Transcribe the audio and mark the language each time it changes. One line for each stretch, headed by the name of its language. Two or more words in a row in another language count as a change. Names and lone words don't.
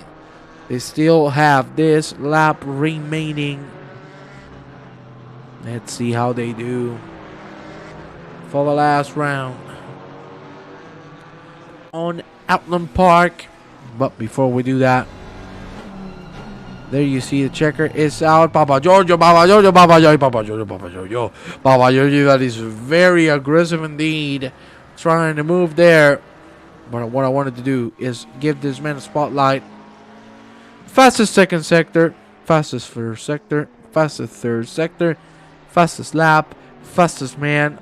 English: They still have this lap remaining. Let's see how they do for the last round on Oulton Park. But before we do that, there you see the checker is out. Papa Giorgio, Papa Giorgio, Papa Giorgio, Papa Giorgio, Papa Giorgio, Papa Giorgio. That is very aggressive indeed, trying to move there. But what I wanted to do is give this man a spotlight. Fastest second sector, fastest first sector, fastest third sector, fastest lap, fastest man.